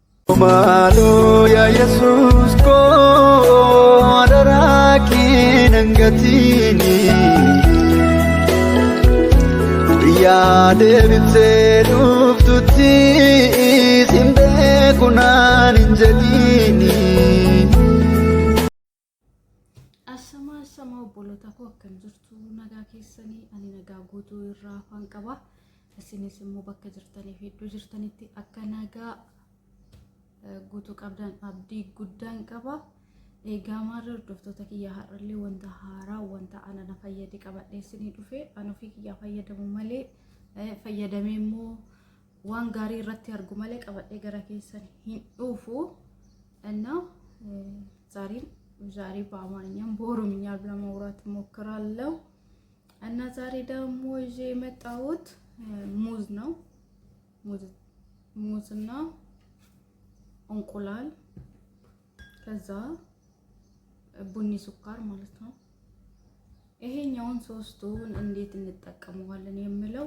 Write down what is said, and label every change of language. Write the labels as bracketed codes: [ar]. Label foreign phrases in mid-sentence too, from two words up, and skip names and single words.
[om] Malo ya Jesus ko adaraki nangatini ya devite duftuti simbe kunan injalini Asama bolota ko akkam jirtu nagaa keessanii ani nagaa guutuu irraa afaan qaba isinis immoo bakka jirtanii fi iddoo jirtanitti akka nagaa guutuu qabdan abdii guddaan qaba eegaa maarra hordoftoota kiyyaa har'allee wanta haaraa wanta ana na fayyade qabadhee isinii dhufe ana ofii kiyyaa fayyadamu malee fayyadamee immoo waan gaarii irratti argu malee qabadhee gara keessan hin dhufu እና [am] ዛሬ በአማርኛም በኦሮምኛም ለማውራት ሞክራለሁ እና ዛሬ ደግሞ ይዤ የመጣሁት ሙዝ ነው ሙዝና እንቁላል ከዛ ቡኒ ስኳር ማለት ነው ይሄኛውን ሶስቱን እንዴት እንጠቀመዋለን የሚለው